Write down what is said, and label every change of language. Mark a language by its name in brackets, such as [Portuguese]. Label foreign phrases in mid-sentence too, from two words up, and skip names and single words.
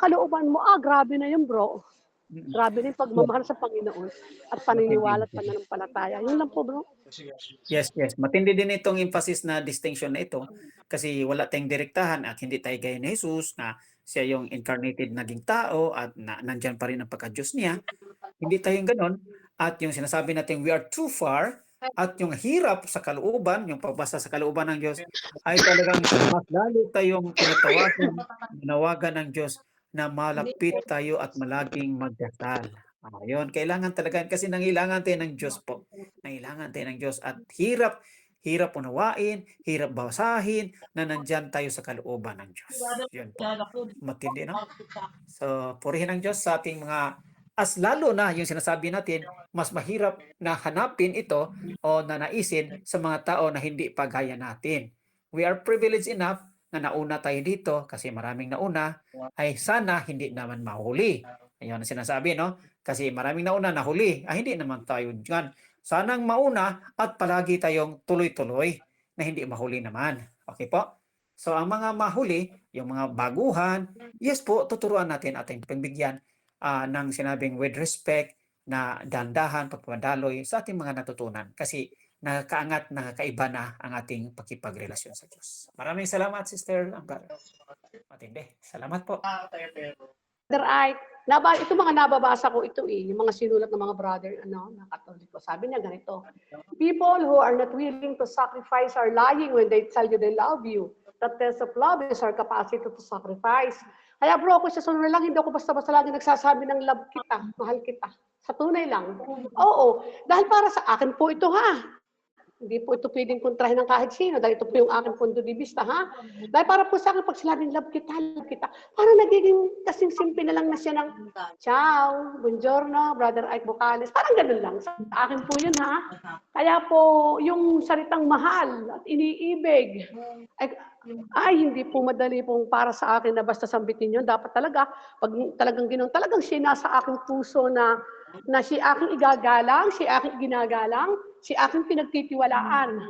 [Filipino] ang kalooban mo, grabe na yun, bro. Grabe din pagmamahal sa Panginoon at paniniwala at pananampalataya. Yun lang po, bro. [English] Yes, yes. [Filipino] Matindi din itong emphasis na distinction na ito kasi wala tayong direktahan at hindi tayo gaya ni Jesus na siya yung incarnated naging tao at nandyan pa rin ang pagka-Diyos niya. Hindi tayo yung ganon. At yung sinasabi natin, [English] we are too far, [Filipino] at yung hirap sa kalooban, yung pagbasa sa kalooban ng Diyos, ay talagang mas lalo tayong nanawagan ng Diyos na malapit tayo at malaging magdasal. Ayun, kailangan talaga, kasi nangailangan tayo ng Diyos po. Nangailangan tayo ng Diyos at hirap unawain, hirap basahin na nandyan tayo sa kalooban ng Diyos. Yun po. Matindi, no? So, purihin ang Diyos sa ating mga, as lalo na yung sinasabi natin, mas mahirap na hanapin ito o nanaisin sa mga tao na hindi pa gaya natin. [English] We are privileged enough [Filipino] na nauna tayo dito kasi maraming nauna, ay sana hindi naman mahuli. Ayun ang sinasabi, no? Kasi maraming nauna nahuli, ay hindi naman tayo dyan. Sanang mauna at palagi tayong tuloy-tuloy na hindi mahuli naman. Okay po? So ang mga mahuli, yung mga baguhan, yes po, tuturuan natin ating pagbigyan ng sinabing [English] with respect [Filipino] na dandahan, pagpapadaloy sa ating mga natutunan. Kasi nakakaangat, nakakaiba na ang ating pakipagrelasyon sa Diyos. Maraming salamat, Sister Ambar. Matindi. Salamat po. Brother Ike, ito mga nababasa ko ito yung mga sinulat ng mga brother, na Katoliko. Sabi niya ganito, [English] people who are not willing to sacrifice are lying when they tell you they love you. The test of love is our capacity to sacrifice. [Filipino] Kaya bro, ako sa sunod lang, hindi ako basta-basta lagi nagsasabi ng love kita, mahal kita. Sa tunay lang. Oo, dahil para sa akin po ito ha. Hindi po ito pwedeng kontrahin ng kahit sino dahil ito po yung aking punto de vista, ha? Dahil para po sa akin, pag sinabing love kita, parang nagiging kasing simple na lang na siya ng [Italian] ciao, buongiorno, [Filipino] Brother Ike Bocales. Parang ganun lang. Sa akin po yun, ha? Kaya po, yung salitang mahal at iniibig, ay hindi po madali pong para sa akin na basta sambitin yun. Dapat talaga, pag talagang ginoon, talagang siya nasa aking puso na si aking igagalang, si aking ginagalang, si aking pinagtitiwalaan.